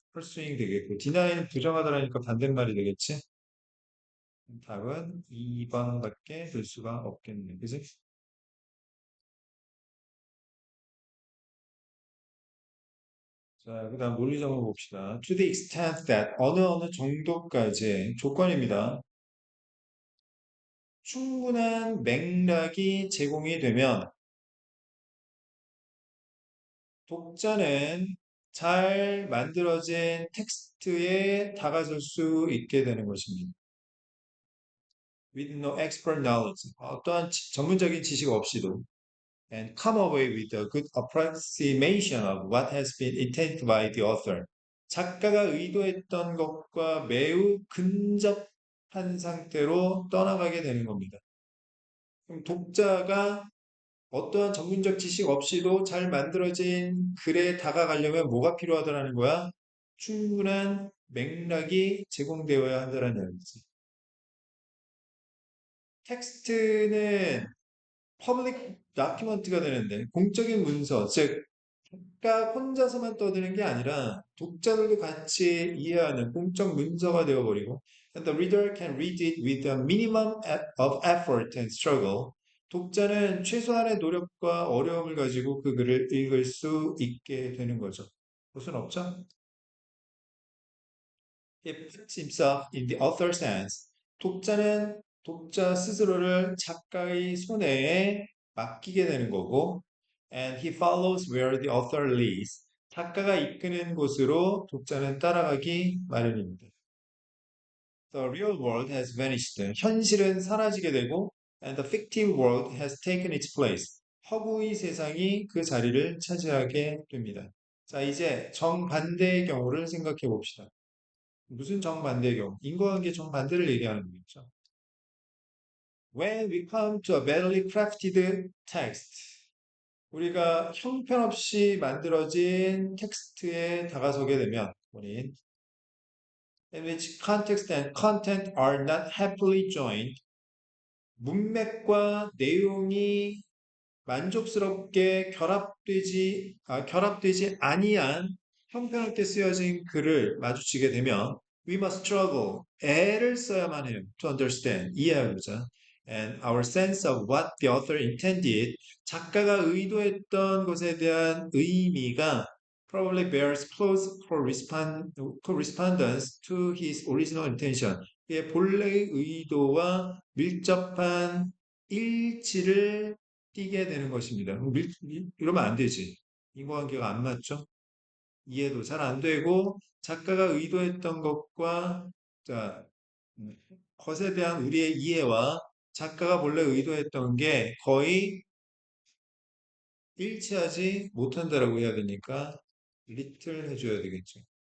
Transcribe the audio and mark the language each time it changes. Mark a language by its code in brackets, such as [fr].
[ko] 펄스윙 되겠고, 디나이는 부정하다라니까 반대말이 되겠지? 답은 2번밖에 될 수가 없겠네. 그지? 자, 그 다음 논리적으로 봅시다. [en] To the extent that [ko] 어느 정도까지 조건입니다. 충분한 맥락이 제공이 되면 독자는 잘 만들어진 텍스트에 다가설 수 있게 되는 것입니다. [en] With no expert knowledge. [ko] 어떠한 전문적인 지식 없이도 [en] and come away with a good approximation of what has been intended by the author. [ko] 작가가 의도했던 것과 매우 근접한 상태로 떠나가게 되는 겁니다. 그럼 독자가 어떠한 전문적 지식 없이도 잘 만들어진 글에 다가가려면 뭐가 필요하다는 거야? 충분한 맥락이 제공되어야 한다는 얘기지. 텍스트는 퍼블릭 다큐먼트가 되는데 공적인 문서, 즉 작가 혼자서만 떠드는 게 아니라 독자들도 같이 이해하는 공적 문서가 되어버리고 [en] and the reader can read it with a minimum of effort and struggle. [ko] 독자는 최소한의 노력과 어려움을 가지고 그 글을 읽을 수 있게 되는 거죠. 무슨 없죠? [en] He puts himself in the author's hands. [ko] 독자는 독자 스스로를 작가의 손에 맡기게 되는 거고 [en] and he follows where the author leads. [ko] 작가가 이끄는 곳으로 독자는 따라가기 마련입니다. [en] The real world has vanished. [ko] 현실은 사라지게 되고 [en] and the fictive world has taken its place. [ko] 허구의 세상이 그 자리를 차지하게 됩니다. 자, 이제 정반대의 경우를 생각해 봅시다. 무슨 정반대의 경우? 인과관계 정반대를 얘기하는 거겠죠. [en] When we come to a badly crafted text, [ko] 우리가 형편없이 만들어진 텍스트에 다가서게 되면 본인 [en] in which context and content are not happily joined, [ko] 문맥과 내용이 만족스럽게 결합되지 아니한 형편없게 쓰여진 글을 마주치게 되면 [en] We must struggle. [ko] 애를 써야만 해요. [en] To understand. [ko] 이해하고자. [en] And our sense of what the author intended. [ko] 작가가 의도했던 것에 대한 의미가 [en] probably bears close correspondence to his original intention. [ko] 그의 본래의 의도와 밀접한 일치를 띠게 되는 것입니다. 이러면 안 되지. 인과관계가 안 맞죠? 이해도 잘 안 되고 작가가 의도했던 것과 자, 것에 대한 우리의 이해와 작가가 본래 의도했던 게 거의 일치하지 못한다라고 해야 되니까 little 해줘야 되겠죠.